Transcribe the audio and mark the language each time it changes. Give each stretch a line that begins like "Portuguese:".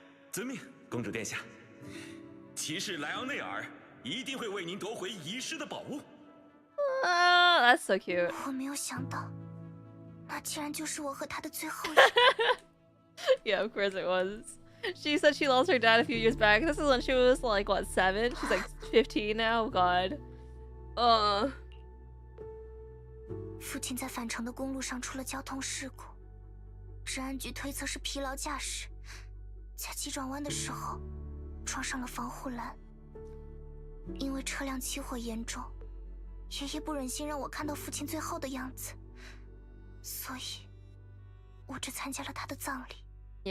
Chinese: 遵命，公主殿下。骑士莱昂内尔一定会为您夺回遗失的宝物。
English: That's so cute.
Chinese: 我没有想到，那竟然就是我和他的最后一。
English: Yeah, of course it was. She said she lost her dad a few years back. This is when she was like, what, 7? She's like 15 now? God.
Chinese: 父亲在返程的公路上出了交通事故，治安局推测是疲劳驾驶，在急转弯的时候撞上了防护栏。因为车辆起火严重，爷爷不忍心让我看到父亲最后的样子，所以我只参加了他的葬礼。